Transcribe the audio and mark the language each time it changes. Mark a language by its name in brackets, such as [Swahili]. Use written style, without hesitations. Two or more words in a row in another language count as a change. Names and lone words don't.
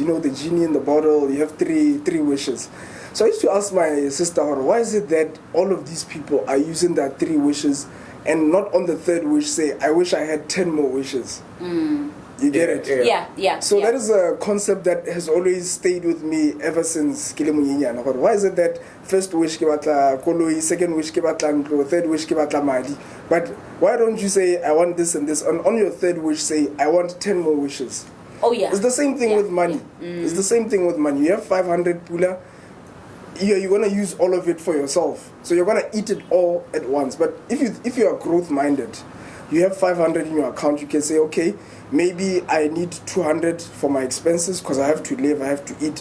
[English] The genie in the bottle, you have three wishes. So I used to ask my sister, why is it that all of these people are using their 3 wishes and not on the 3rd wish say, I wish I had 10 more wishes? You get it? Yeah. So that is a concept that has always stayed with me ever since Kilemunyinyana. Why is it that first wish [Tswana] ke batla koloi, [English] second wish [Tswana] ke batla ntlo, [English] third wish [Tswana] ke batla madi? [English] But why don't you say I want this and this? On your 3rd wish say I want 10 more wishes. Oh yeah. It's the same thing with money. It's the same thing with money. You have 500 pula. You're gonna use all of it for yourself. So you're gonna eat it all at once. But if you are growth minded, you have 500 in your account, you can say, okay, maybe I need 200 for my expenses because I have to live, I have to eat.